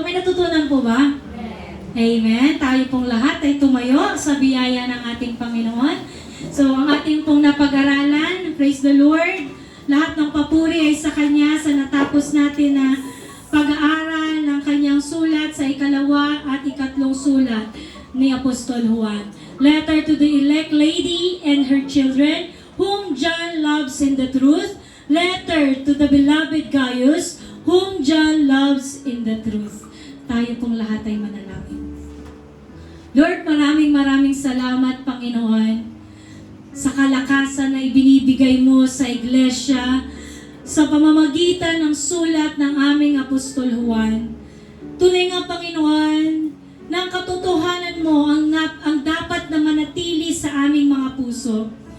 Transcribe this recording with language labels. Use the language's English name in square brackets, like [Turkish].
[Filipino] May natutunan po ba? Amen. Tayo pong lahat ay tumayo sa biyaya ng ating Panginoon. So, ang ating pong napag-aralan, [English] praise the Lord, [Filipino] lahat ng papuri ay sa Kanya sa natapos natin na pag-aaral ng Kanyang sulat sa ikalawa at ikatlong sulat ni Apostol Juan. [English] Letter to the elect lady and her children, whom John loves in the truth. Letter to the beloved Gaius, whom John loves in the truth. [Filipino] Tayo pong lahat ay manalangin. Lord, maraming salamat, Panginoon, sa kalakasan na ibinibigay mo sa iglesia sa pamamagitan ng sulat ng aming Apostol Juan. Tunay nga, Panginoon, na ang katotohanan mo ang dapat na manatili sa aming mga puso.